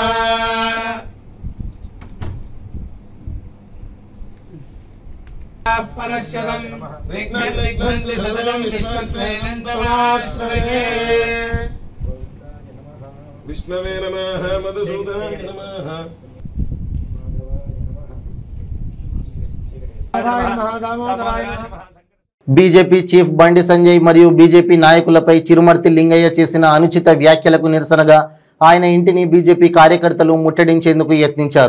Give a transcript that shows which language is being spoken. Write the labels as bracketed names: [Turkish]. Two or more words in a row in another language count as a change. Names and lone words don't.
[Sanskrit] परश्यतं विघ्नन्ति सदनं विश्वक्सेनन्तमाश्रये विष्णवे नमः मधुसूदनाय नमः [Telugu] బీజేపీ చీఫ్ బండి సంజయ్ మరియు బీజేపీ నాయకులపై చిరుమర్తి లింగయ్య చేసిన అనుచిత వ్యాఖ్యలకు నిరసనగా ఆయన ఇంటిని బీజేపీ కార్యకర్తలు ముట్టడించేందుకు యత్నించారు.